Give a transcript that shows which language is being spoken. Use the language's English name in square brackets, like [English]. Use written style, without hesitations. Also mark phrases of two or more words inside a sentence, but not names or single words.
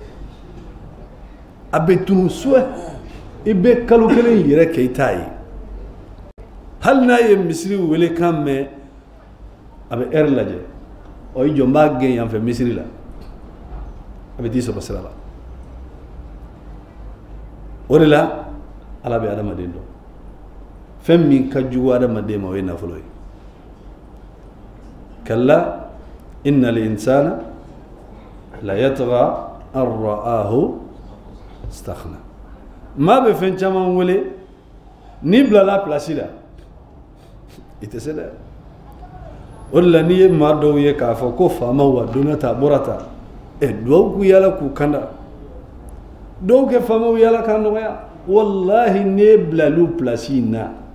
[Bambara] a bɛ tunu suwɛ i bɛ kalo kelen yɛrɛ kɛ i t'a ye hali n'a ye misiri wele kan mɛn a bɛ heure lajɛ ɔ i jɔ n b'a gɛn yan fɛ misiri la a bɛ t'i sɔrɔ sira la o de la ala bɛ adamaden dɔn fɛn min ka jugu adamaden ma o ye nafolo ye kalla [Arabic] إن الإنسان ليطغى أن رآه استغنى [Bambara] maa bɛ fɛn caman wele n'i bilala place la i tɛ se dɛ o de la n'i ye maa dɔw ye k'a fɔ ko faamaw wa donna ta bɔra ta duwawu k'u yala k'u kanda dɔw kɛ faamaw yala k'a nɔgɔya wallahi ne bilal'u place in na